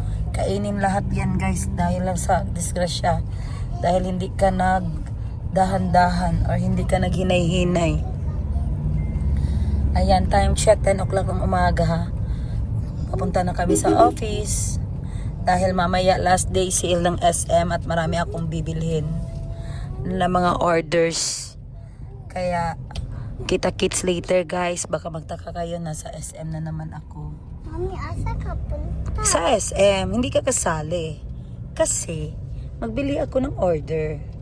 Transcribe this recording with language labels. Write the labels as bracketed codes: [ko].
[tl] Kainin lahat yan guys dahil lang sa disgrasya. Dahil hindi ka nagdahan-dahan or hindi ka naghinay-hinay. Ayan, time check, 10 o'clock ng umaga ha. Papunta na kami sa office. Dahil mamaya last day sale ng SM at marami akong bibilhin na mga orders. Kaya kita-kits later guys. Baka magtaka kayo, nasa SM na naman ako. [ceb] Mami, asa ka punta? [tl] Sa SM, hindi ka kasali. Kasi magbili ako ng order.